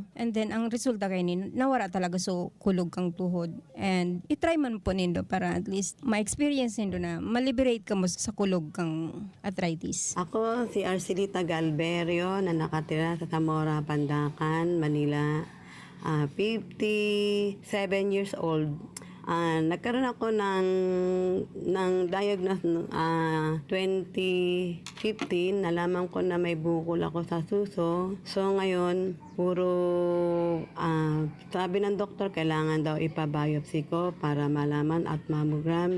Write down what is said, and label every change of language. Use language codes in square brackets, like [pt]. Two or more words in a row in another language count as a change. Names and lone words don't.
[en] And then, [bik] ang resulta kay ini, nawara talaga so kulog kang tuhod. And itry man po nindo para [en] at least [bik] ma-experience nindo na maliberate ka mo sa kulog kang arthritis. [tl] Ako si Arcelita Galberio na nakatira sa Zamora, Pandacan, Manila. [en] 57 years old. [tl] Nagkaroon ako ng diagnose 2015. Nalaman ko na may bukol ako sa suso. So ngayon, puro sabi ng doktor, kailangan daw ipa-biopsy ko para malaman at mammogram.